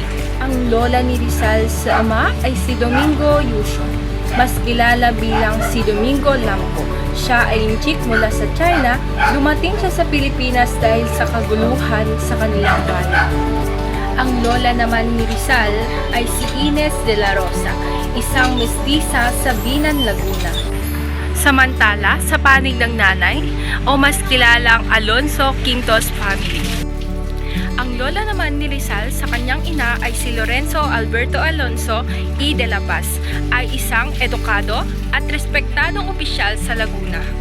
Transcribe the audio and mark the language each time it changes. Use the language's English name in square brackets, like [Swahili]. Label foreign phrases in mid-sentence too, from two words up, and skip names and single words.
[Filipino] Ang lola ni Rizal sa ama ay si Domingo Yusho, mas kilala bilang si Domingo Lamco. Siya ay linchik mula sa China, dumating siya sa Pilipinas dahil sa kaguluhan sa kanilang bayan. Ang lola naman ni Rizal ay si Ines de la Rosa, isang mestiza sa Binan, Laguna. Samantala, sa panig ng nanay, o mas kilalang Alonso Quintos family. Ang lola naman ni Rizal sa kanyang ina ay si Lorenzo Alberto Alonso y de la Paz, ay isang edukado at respektadong opisyal sa Laguna.